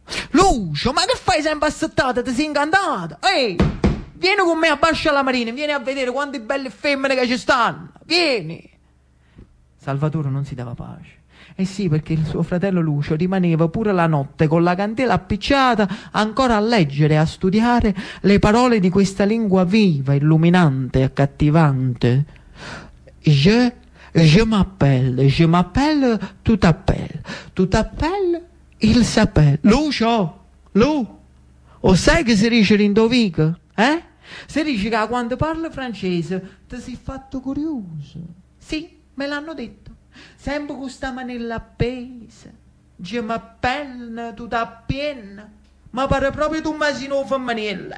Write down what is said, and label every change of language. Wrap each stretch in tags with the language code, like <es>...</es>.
<it>Lucio, ma che fai sempre assettata? Ti sei incantata? Ehi, vieni con me a Bascia alla Marina, vieni a vedere quante belle femmine che ci stanno. Vieni. Salvatore non si dava pace. Eh sì, perché il suo fratello Lucio rimaneva pure la notte con la candela appicciata ancora a leggere e a studiare le parole di questa lingua viva, illuminante e accattivante.</it> <fr>Je m'appelle, tu t'appelles. Tu t'appelles, il s'appelle.</fr> <it>Lucio, Lu, o sai che si dice l'indovico, eh? Si dice che quando parla francese ti sei fatto curioso. Sì, me l'hanno detto. Sempre con sta manella appesa,</it> <fr>je m'appelle, tu t'appienne,</fr> <it>ma pare proprio tu masino femminile.</it>